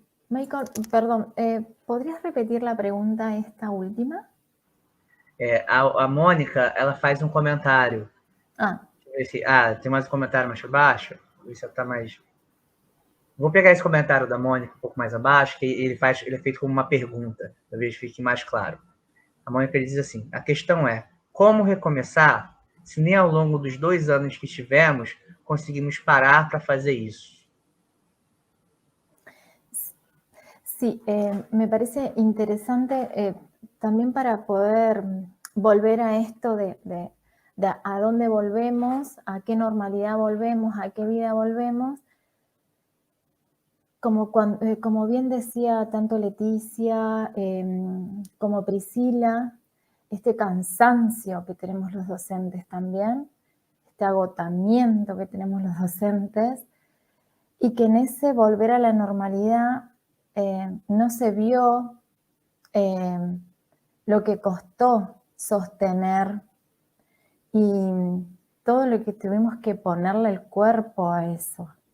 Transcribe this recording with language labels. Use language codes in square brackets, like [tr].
[es] Michael, perdón, ¿podrías repetir la pregunta esta última? [pt] A Mônica, ela faz um comentário. Tem mais um comentário mais abaixo? Isso está mais... Vou pegar esse comentário da Mônica um pouco mais abaixo, que ele é feito como uma pergunta, talvez fique mais claro. A Mônica diz assim: a questão é, como recomeçar se nem ao longo dos 2 anos que tivemos conseguimos parar para fazer isso? [es] Sí, me parece interesante también para poder volver a esto de a dónde volvemos, a qué normalidad volvemos, a qué vida volvemos. Como bien decía tanto Leticia como Priscila, este cansancio que tenemos los docentes también, este agotamiento que tenemos los docentes, y que en ese volver a la normalidad no se vio lo que costó sostener y todo lo que tuvimos que ponerle el cuerpo a eso.